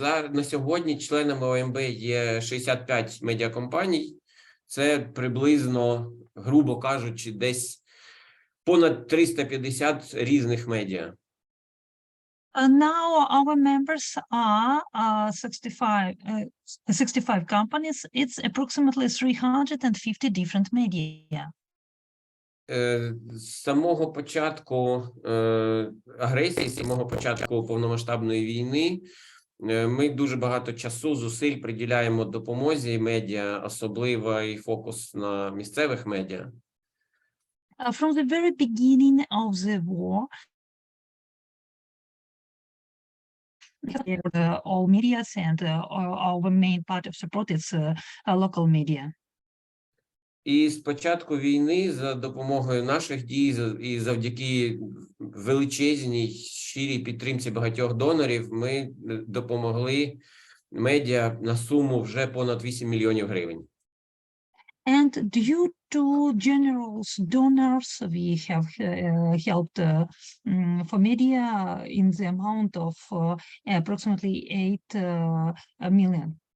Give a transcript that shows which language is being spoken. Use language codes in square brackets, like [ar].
[uk] На сьогодні членами ОМБ є 65 медіакомпаній. Це приблизно, грубо кажучи, десь понад 350 різних медіа. [en] Now our members are 65 companies. It's approximately 350 different media. [uk] З самого початку агресії, з самого початку повномасштабної війни ми дуже багато часу, зусиль приділяємо допомозі медіа, особливо і фокус на місцевих медіа. [en] From the very beginning of the war, all media and our main part of support is local media. [uk] І з початку війни за допомогою наших дій і завдяки величезній щирій підтримці багатьох донорів ми допомогли медіа на суму вже понад 8 мільйонів гривень. [en] And due to generous donors, we have helped for media in the amount of approximately $8 million.